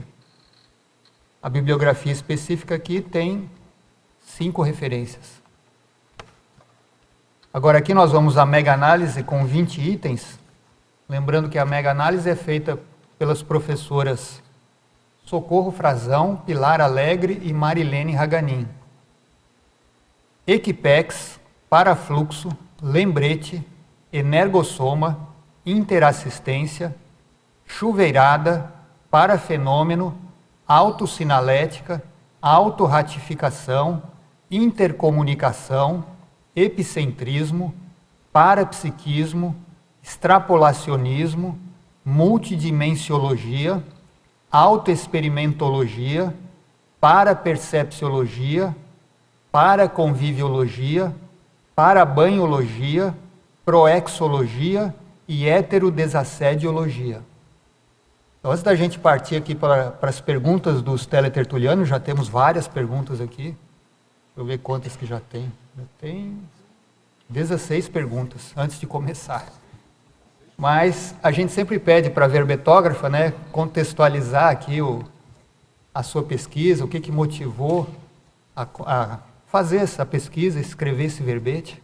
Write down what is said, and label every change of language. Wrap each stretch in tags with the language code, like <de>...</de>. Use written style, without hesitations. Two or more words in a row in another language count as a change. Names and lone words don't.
<pt>A bibliografia específica aqui tem 5 referências. Agora aqui nós vamos à mega-análise com 20 itens. Lembrando que a mega-análise é feita pelas professoras Socorro Frazão, Pilar Alegre e Marilene Raganin. Equipex, parafluxo, lembrete, energossoma, interassistência, chuveirada, parafenômeno, autossinalética, autorratificação, intercomunicação, epicentrismo, parapsiquismo, extrapolacionismo, multidimensiologia, autoexperimentologia, parapercepciologia, paraconviviologia, parabanhologia, proexologia e heterodesassediologia. Então, antes da gente partir aqui para as perguntas dos teletertulianos, já temos várias perguntas aqui. Deixa eu ver quantas que já tem. Já tem 16 perguntas antes de começar. Mas a gente sempre pede para a verbetógrafa, né, contextualizar aqui a sua pesquisa, o que motivou a fazer essa pesquisa, escrever esse verbete.</pt>